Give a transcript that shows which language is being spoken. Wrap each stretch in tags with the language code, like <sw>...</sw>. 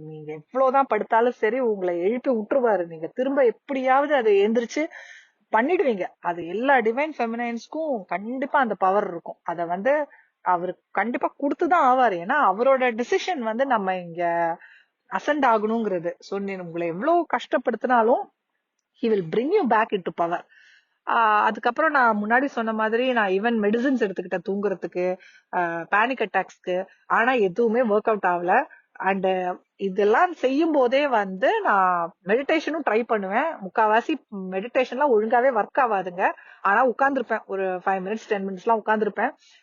<ta>நீங்க எவ்வளவுதான் படுத்தாலும் சரி உங்களை எழுப்பி விட்டுருவாரு. நீங்க திரும்ப எப்படியாவது அதை எந்திரிச்சு பண்ணிடுவீங்க. அது எல்லா டிவைன் ஃபெமினைன்ஸ்க்கும் கண்டிப்பா அந்த பவர் இருக்கும். அத வந்து அவரு கண்டிப்பா கொடுத்துதான் ஆவாரு. ஏன்னா அவரோட டிசிஷன் வந்து நம்ம இங்க அசண்ட் ஆகணுங்கிறது. சோ நீ உங்களை எவ்வளவு கஷ்டப்படுத்தினாலும்</ta> <en>he will bring you back into power.</en> <ta>அதுக்கப்புறம் நான் முன்னாடி சொன்ன மாதிரி நான் ஈவன் மெடிசின்ஸ் எடுத்துக்கிட்டேன் தூங்குறதுக்கு, பேனிக் அட்டாக்ஸ்க்கு. ஆனா எதுவுமே ஒர்க் அவுட் ஆகல. அண்ட் இதெல்லாம் செய்யும் போதே வந்து நான் மெடிடேஷனும் ட்ரை பண்ணுவேன். முக்காவாசி மெடிடேஷன்லாம் ஒழுங்காவே ஒர்க் ஆகாதுங்க. ஆனா உட்கார்ந்துருப்பேன் ஒரு 5 minutes 10 minutes எல்லாம் உட்கார்ந்துருப்பேன்.</ta>